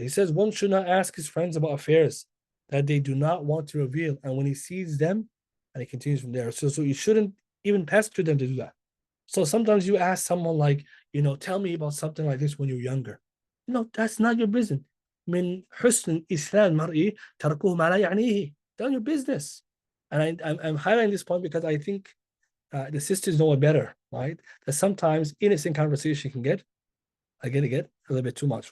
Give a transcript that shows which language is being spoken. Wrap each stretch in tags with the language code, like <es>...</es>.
<en>He says, one should not ask his friends about affairs that they do not want to reveal. And when he sees them, and he continues from there. So you shouldn't even pester them to do that. So sometimes you ask someone like, tell me about something like this when you're younger. That's not your business.</en> <ar>من حسن إسلام المرء تركه ما لا يعنيه.</ar> <en>Tell your business. And I'm highlighting this point because I think the sisters know it better, right? That sometimes innocent conversation can get a little bit too much.</en>